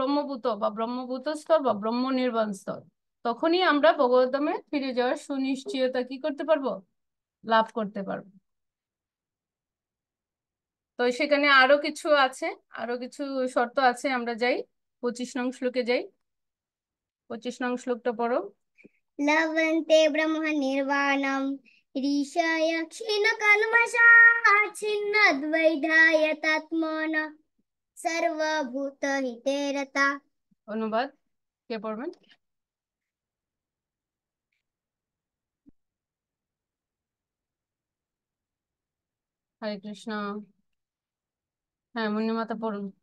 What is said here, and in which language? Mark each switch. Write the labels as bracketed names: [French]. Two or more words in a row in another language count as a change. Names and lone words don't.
[Bangla] ব্রহ্মভূত বা ব্রহ্মভূত স্তর বা ব্রহ্ম নির্বাণ স্তর। তখনই আমরা ভগবদ্ধামে ফিরে যাওয়ার সুনিশ্চয়তা কি করতে পারবো? লাভ করতে পারবো। তো সেখানে আরো কিছু আছে, আরো কিছু শর্ত আছে। আমরা যাই 25 নং শ্লোকে যাই। 25 নং শ্লোকটা পড়ো। [Sanskrit] लभन्ते ब्रह्म निर्वाणं ऋषय क्षीणकल्मषा छिन्नद्वैधायतात्मनः सर्वभूतहिते रता। [Bangla] অনুবাদ কে পড়বেন? হরে কৃষ্ণ। হ্যাঁ, মুন্নিমাতা পড়ুন।